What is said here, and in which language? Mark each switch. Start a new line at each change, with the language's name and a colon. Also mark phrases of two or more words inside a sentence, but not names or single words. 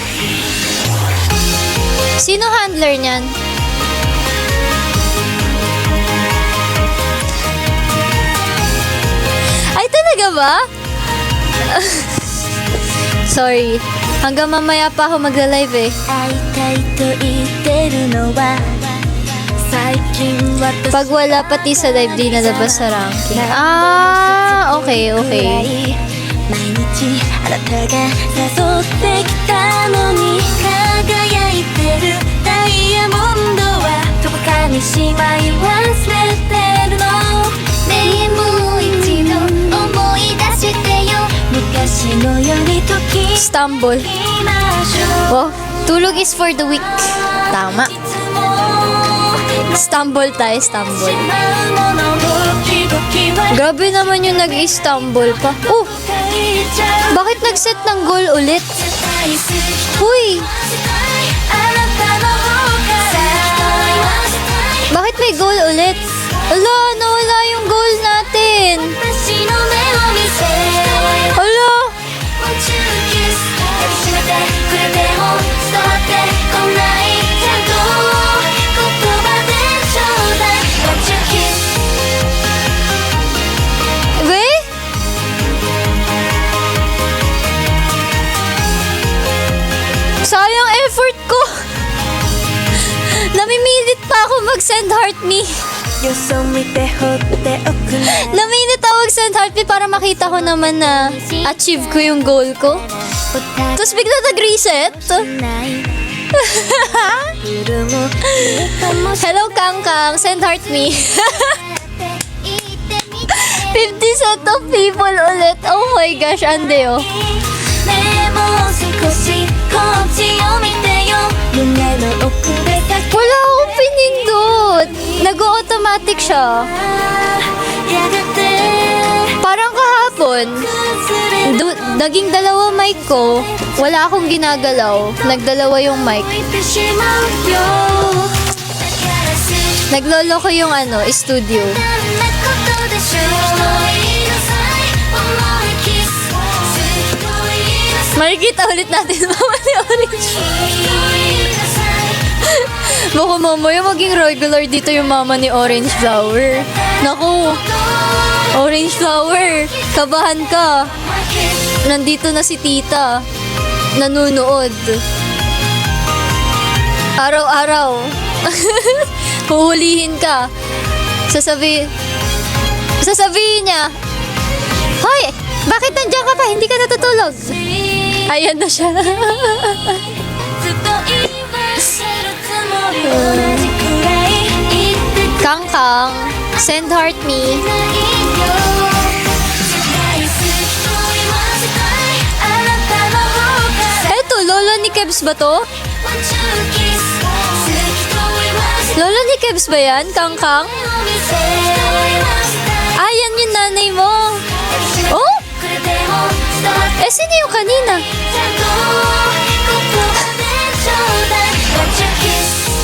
Filipino: Sino handler niyan? Ay, talaga ba? Sorry. Hanggang mamaya pa ako magla-live eh. Pag wala pati sa live, di nalabas sa ranking. Okay.
Japanese: 毎日あなたが誘ってきたのに輝いてるダイヤモンド今度はどこかにしまい忘れてるのねえもう一度思い出してよ昔のように時
Filipino: Stumble.
Japanese: きましょう
English: Oh, tulog is for the weak.
Filipino: Tama.
Japanese: いつも
Filipino: Stumble tayo, stumble.
Japanese: しまうもの時々は
Filipino: Grabe naman yung nag-stumble pa. Oh,
Japanese: 書いちゃう
Filipino: bakit nag-set ng goal ulit?
Japanese: 大好き
Filipino: Huy,
Japanese: あなたの方から
Filipino: bakit may goal ulit? Ala, nawala yung goal natin.
Japanese: 私の目を見せ
Filipino: Ala,
English: Won't you kiss
Japanese: 抱きしめてくれても伝わってこないけど言葉でちょうだい
English: Won't you kiss
Filipino: we? Sayang effort ko. Namimilit pa ako mag-
English: send heart me.
Japanese: よそ見て放っておくね
Filipino: Namilit ako mag-
English: send heart me
Filipino: para makita ko naman na achieve ko yung goal ko. Tapos bigla nag-reset.
Japanese: ない夜もかもし
Filipino: Hello, Kang Kang.
English: Send heart me.
Japanese: 言ってみて
English: 50 set of people ulit. Oh my gosh,
Filipino: ande oh.
Japanese: ねえもう少しこっちを見てよ胸の奥で叫
Filipino: Wala akong pinindot. Nag-automatic siya.
Japanese: やがて
Filipino: Parang kahapon,
Japanese: 崩れ
Filipino: naging dalawa mic ko. Wala akong ginagalaw. Nagdalawa yung mic.
Japanese: 浮いてしまうよだから好き
Filipino: Naglolo ko yung studio.
Japanese: なんなことでしょう言いなさい重いキスすごい言いなさい
Filipino: Makikita ulit natin mama ni Orange. 言いなさい Baka mamaya maging regular dito yung mama ni Orange Flower. Naku, Orange Flower, kabahan ka. Nandito na si tita. Nanunood. Araw-araw. Huhulihin ka. Sasabihin niya, Hoy, bakit nandiyan ka pa? Hindi ka natutulog. Ayan na siya.
Japanese: ずっと言わせるつもり同じくらい言ってく
Filipino: Kang Kang,
English: send heart me.
Japanese: れないよ大好きと言わせたいあなたの方から
Filipino: Eto, lolo ni Kebs ba to?
English: Want you kiss
Japanese: 好きと言わせ
Filipino: Lolo ni Kebs ba yan, Kang Kang?
Japanese: たい見せ言わせたい
Filipino: Ah, yan yung nanay mo.
Japanese: 抱きしめて
Filipino: Oh,
Japanese: くれても伝わって
Filipino: eh sino yung kanina?
Japanese: ちゃんと言葉でちょうだい
English: Want you kiss